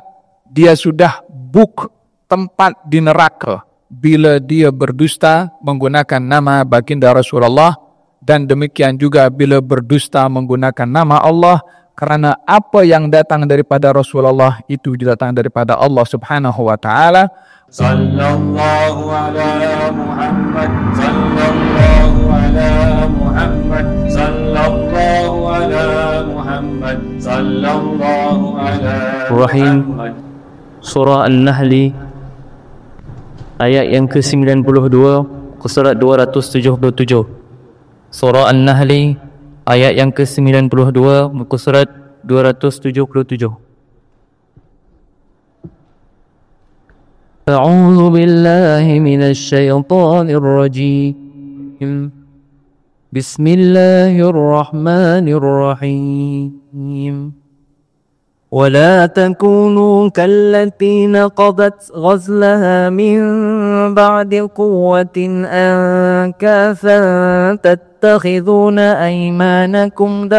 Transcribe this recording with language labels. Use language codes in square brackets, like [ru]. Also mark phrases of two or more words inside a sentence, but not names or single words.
[ms] Dia sudah book tempat di neraka bila dia berdusta menggunakan nama baginda Rasulullah, dan demikian juga bila berdusta menggunakan nama Allah, kerana apa yang datang daripada Rasulullah itu datang daripada Allah [ar] سبحانه وتعالى. صلى الله على محمد، صلى الله على محمد، صلى الله على محمد، صلى الله على محمد. [ms] Surah An-Nahl ayat yang ke-92, surat 277. Surah An-Nahl ayat yang ke-92, muka surat 277. [ar] أعوذ بالله من الشيطان الرجيم. بسم الله الرحمن الرحيم. ولا تكونوا كالتي نقضت غزلها من بعد قوة أنكاثا تتخذون أيمانكم